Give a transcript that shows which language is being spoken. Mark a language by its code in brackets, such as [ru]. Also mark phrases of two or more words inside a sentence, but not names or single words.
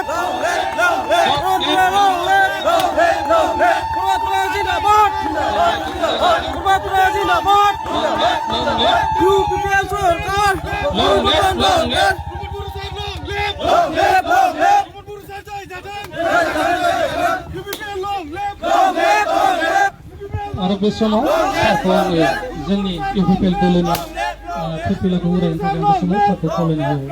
[en] Hormat long live! Hormat Zindabad! Hormat Zindabad! UPPL Sarkar! Long live! [brx] आरो बे समाव सारखौ आङो जोंनि इउपिपिएल दलनि फिरफिलाखौ उरायनो थाखाय बे समाव सारखौ खावलायनाय जाबाय।